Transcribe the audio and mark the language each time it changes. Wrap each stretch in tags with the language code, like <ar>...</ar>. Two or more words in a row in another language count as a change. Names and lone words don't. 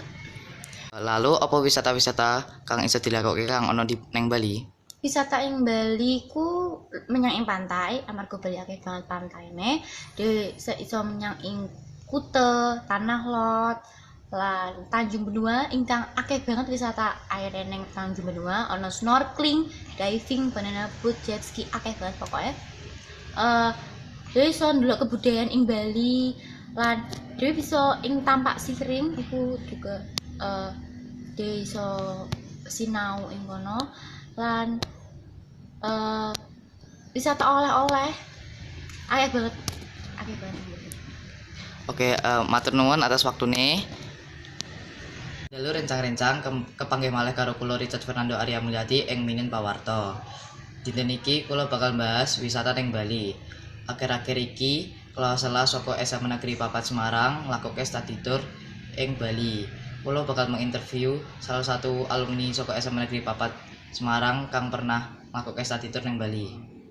<jv>Lalu apa wisata-wisata kang iso dilakoke kang ana ning Bali? Wisata ing Bali ku menyang ing pantai, amarga Bali akeh banget pantaine. Dhewe iso menyang ing Kute, Tanah Lot, lan Tanjung Benua ingkang akeh banget wisata air ning Tanjung Benua, ana</jv> <en>snorkeling, diving, banana boat, jet ski,</en> <jv>akeh banget pokoke. Dhewe iso ndelok kebudayaan ing Bali lan dhewe bisa ing Tampak Siring iku juga dhewe iso sinau ing kono lan wisata oleh-oleh akeh banget. Oke, matur nuwun atas waktune. Dalu rencang-rencang kepanggih malih karo kula Richard Fernando Arya Mulyadi ing Minin Pawarta. Dinten iki kula bakal bahas wisata ning Bali. Akhir-akhir iki kelas-kelas saka SMA Negeri 4 Semarang nglakoke</jv> <en>study tour</en> <jv>ing Bali. Kula bakal menginterview</jv> <id>salah satu</id> <jv>alumni saka SMA Negeri 4 Semarang kang pernah nglakoke</jv> <en>study tour</en> <jv>ning Bali.</jv>